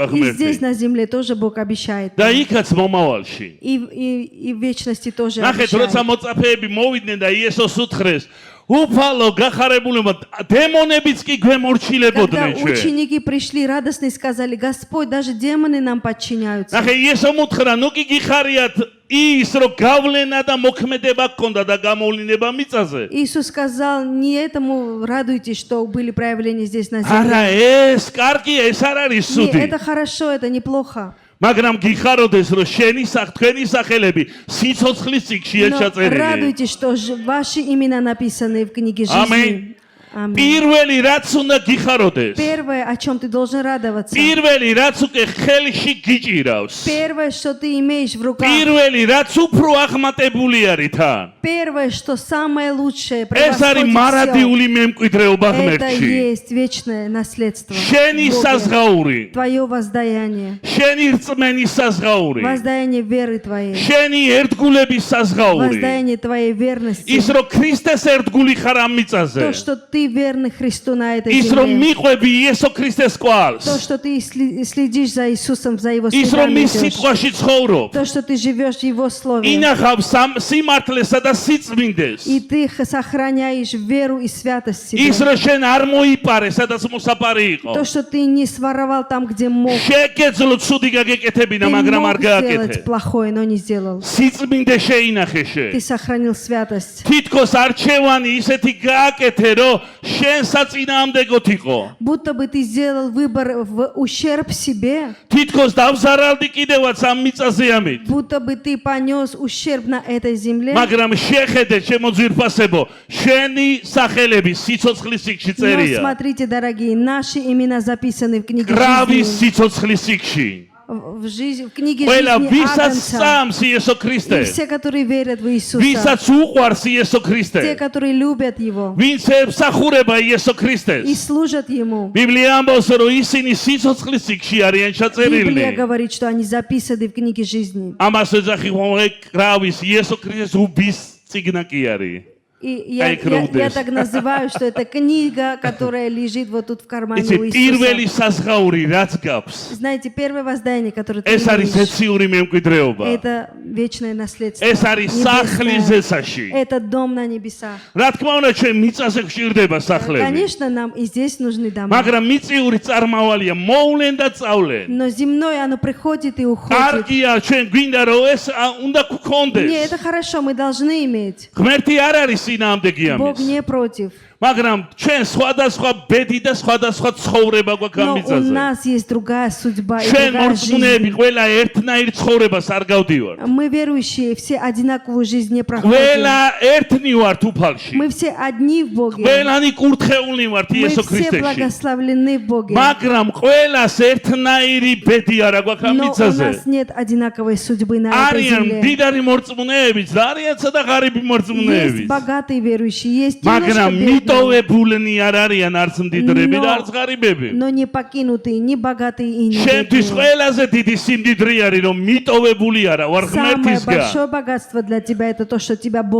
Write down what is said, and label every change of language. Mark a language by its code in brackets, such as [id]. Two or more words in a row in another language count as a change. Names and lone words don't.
[ru] И здесь [ka] ღმერთი. [ru] на земле тоже Бог обещает. [ka] და [ru] нам. [ka] იქაც მომავალში. [ru] И в вечности тоже [ka] ნახეთ, როცა [ru] обещает. [ka] მოწაფეები მოვიდნენ და იესოს უთხრეს, უფალო გახარებულება დემონებიც კი [ru] Когда [ka] გვემორჩილებოდნენ ჩვენ. [ru] ученики пришли радостно и сказали, Господь, даже демоны нам подчиняются. [ka] ნახე, იესომ უთხრა, ნუ კი გიხარიათ ის, რომ გავლენა და მოქმედება გქონდა და გამოვლენა მიწაზე. [ru] Иисус сказал, не этому радуйтесь, что были проявления здесь на [ka] არა, [ru] земле. [ka] ეს კარგია, ეს არ არის [ru] Не, [ka] ცუდი. [ru] это хорошо, это неплохо. [ka] მაგრამ გიხაროდეს, რომ თქვენი სახელები სიცოცხლის წიგნშია [ru] Но [ka] ჩაწერილი. [ru] радуйтесь, что ваши имена написаны в книге жизни. Аминь. [ka] პირველი რაც უნდა გიხაროდეს. [ru] Первое, о чем ты должен радоваться. [ka] პირველი რაც უკვე ხელში გიჭირავს. [ru] Первое, что ты имеешь в руках. [ka] პირველი რაც უფრო აღმატებული არის თან. [ru] Первое, что самое лучшее [ka] ეს არის [ru] превосходит [ka] მარადიული მემკვიდრეობა [ru] всё. Это [ka] ღმერთში. [ru] есть вечное наследство. [ka] შენი [ru] в Боге. [ka] საზღაური, [ru] Твое воздаяние. [ka] შენი რწმენის საზღაური, [ru] Воздаяние веры твоей. [ka] შენი ერთგულების საზღაური. [ru] Воздаяние твоей верности. [ka] ის რომ ქრისტეს ერთგული ხარ ამ მიწაზე. [ru] То, что ты верный Христу на этой [ka] ის რომ [ru] земле. [ka] მიყვები იესო ქრისტეს [ru] То, [ka] კვალს. [ru] что ты следишь за Иисусом, за Его [ka] ის რომ [ru] следами [ka] მის [ru] идешь. [ka] სიტყვაში ცხოვრობ. [ru] То, что ты живешь в Его Слове. [ka] ინახავ სიმართლესა და სიწმინდეს. [ru] И ты сохраняешь веру и святость в [ka] ის [ru] себе. [ka] რომ შენ არ მოიპარე, სადაც მოსაპარი იყო. [ru] То, что ты не своровал там, где мог. [ka] შეგეძლო ცუდი გაგეკეთებინა, [ru] Ты [ka] მაგრამ [ru] мог [ka] არ [ru] сделать [ka] გააკეთე. [ru] плохое, но не сделал. [ka] სიწმინდე შეინახე შენ. [ru] Ты сохранил святость. [ka] თითქოს არჩევანი ისეთი გააკეთე, რომ შენ საწინააღმდეგოდ იყო. [ru] Будто бы ты сделал выбор в ущерб себе, [ka] თითქოს დავზარალდი კიდევაც ამ მიწაზე ამით. [ru] будто бы ты понес ущерб на этой земле. [ka] მაგრამ შეხედე ჩემო ძვირფასებო, შენი სახელები სიცოცხლის სიგში [ru] Но [ka] წერია. [ru] смотрите, дорогие, наши имена записаны в книге [ka] გრავის [ru] жизни. [ka] სიცოცხლის სიგში. [ru] В книге [ka] ყველა [ru] жизни [ka] ვისაც [ru] Агнца. [ka] სწამს იესო ქრისტე, [ru] И все, которые верят в Иисуса, [ka] ვისაც უყვარს იესო [ru] те, [ka] ქრისტე, [ru] которые любят Его [ka] ვინც ემსახურება იესო [ru] и [ka] ქრისტეს. [ru] служат Ему. [ka] ბიბლია ამბობს, რომ ისინი სიცოცხლის სიგში არიან [ru] Библия [ka] ჩაწერილნი. [ru] говорит, что они записаны в книге жизни. [ka] ამას ეძახი გრავის იესო ქრისტეს უბის წიგნა კი არის. [ru] И я так называю, что это книга, которая лежит вот тут в кармане [ka] იცი [ru] у [ka] პირველი [ru] Иисуса. [ka] საზღაური რაც გაქვს, [ru] Знаете, первое воздание, которое ты [ka] ეს არის [ru] имеешь, [ka] ეციური მემკვიდრეობა. [ru] это вечное наследство. [ka] ეს არის სახლის [ru] Небесное. [ka] ზესაში. [ru] Это дом на небесах. [ka] რა თქმა უნდა, ჩვენ მიწაზე გვჭირდება სახლები. [ru] Конечно, нам и здесь нужны дома. [ka] მაგრამ მიწიური წარმავალია, მოვლენ და წავლენ. [ru] Но земное, оно приходит и уходит. [ka] კარგია, ჩვენ გვინდა რომ ეს უნდა [ru] Не, [ka] გქონდეს. [ru] это хорошо, мы должны иметь. [ka] ღმერთი არ არის წინააღმდეგი [ru] Бог [ka] ამის. [ru] не против. [ka] მაგრამ ჩვენ სხვადასხვა ბედი და სხვადასხვა ცხოვრება გვაქვს ამ [ru] Но у [ka] მიწაზე. [ru] нас есть другая судьба и [ka] ჩვენ [ru] другая [ka] მორწმუნეები [ru] жизнь. [ka] ყველა ერთნაირ ცხოვრებას არ გავდივართ. [ru] Мы верующие, все одинаковую жизнь не проходим. [ka] ყველა ერთნი варთ უფალში. [ru] Мы все одни в Боге. [ka] ყველანი კურთხეულნი ვართ [ru] Мы [ka] იესო [ru] все [ka] ქრისტეში. [ru] благословлены в Боге. [ka] მაგრამ ყველას ერთნაირი ბედი არ აქვს ამ [ru] Но у [ka] მიწაზე. [ru] нас нет одинаковой судьбы на этой [ka] არიან [ru] земле. [ka] მდიდარი მორწმუნეებიც და არიან ცოტა ღარიბი [ru] Есть [ka] მორწმუნეებიც. [ru] богатые верующие, есть [ka] მაგრამ [ru] немножко бедные, [ka] მიტოვებულნი არ არიან არც მდიდრები და არც ღარიბები. [ru] но не покинутые, не богатые и не [ka] შენთვის [ru] бедные. [ka] ყველაზე დიდი სიმდიდრე არის რომ მიტოვებული არა ვარ [ru] Самое [ka] ღმერთისგან. [ru] большое богатство для тебя это то, что тебя Бог